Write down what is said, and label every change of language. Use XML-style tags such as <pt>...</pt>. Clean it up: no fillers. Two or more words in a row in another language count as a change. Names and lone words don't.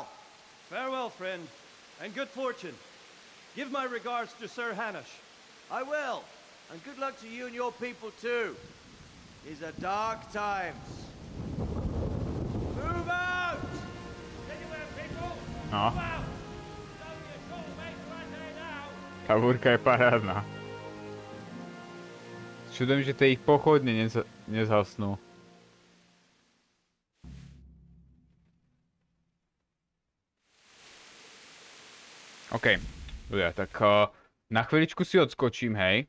<en>Farewell, friend, and good fortune. Give my regards to Sir Hanush. I will, and good luck to you and your people too. These are dark times. Move out! Anywhere, people! No. Move out!</en> <sk>Tá búrka je parádna. Čudujem, že tie ich pochodne nezhasnú. OK, ľudia, tak na chvíličku si odskočím, hej.</sk>